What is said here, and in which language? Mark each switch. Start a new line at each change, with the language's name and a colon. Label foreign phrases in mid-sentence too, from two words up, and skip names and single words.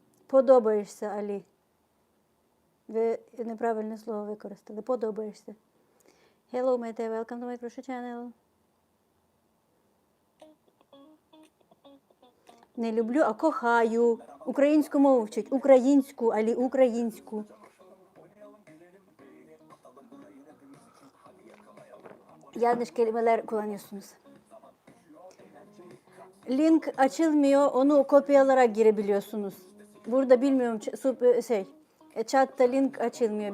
Ukrainian: Подобаєшся, Алі. Ви неправильне слово використали. Подобаєшся.
English: Hello, Mete. Welcome to my crochet channel.
Ukrainian: Не люблю, а кохаю. Українську мову вчить. Українську, Алі, українську.
Turkish: Yanlış kelimeler kullanıyorsunuz. Link açılmıyor. Onu kopyalarak girebiliyorsunuz. Burada bilmiyorum chatta link açılmıyor.